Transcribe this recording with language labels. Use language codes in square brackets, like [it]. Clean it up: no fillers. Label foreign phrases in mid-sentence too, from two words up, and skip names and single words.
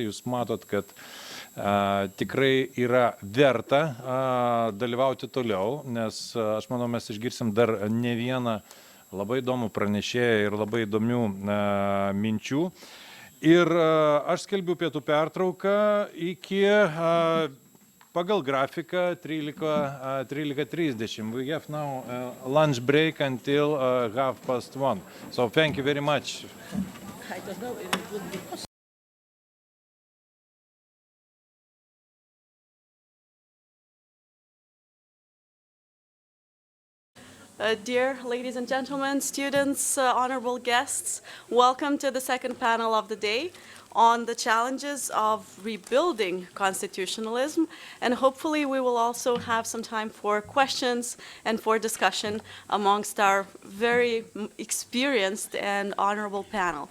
[lt] Jūs matot, kad tikrai yra verta dalyvauti toliau, nes aš manau, mes išgirsim dar ne vieną labai įdomų pranešėją ir labai įdomių minčių. Ir aš skelbiu pietų pertrauką iki pagal grafiką 13:30. [en] We have now lunch break until 1:30. So thank you very much. I don't know if it would be possible. Dear ladies and gentlemen, students, honorable guests, welcome to the second panel of the day on the challenges of rebuilding constitutionalism, and hopefully we will also have some time for questions and for discussion amongst our very experienced and honorable panel.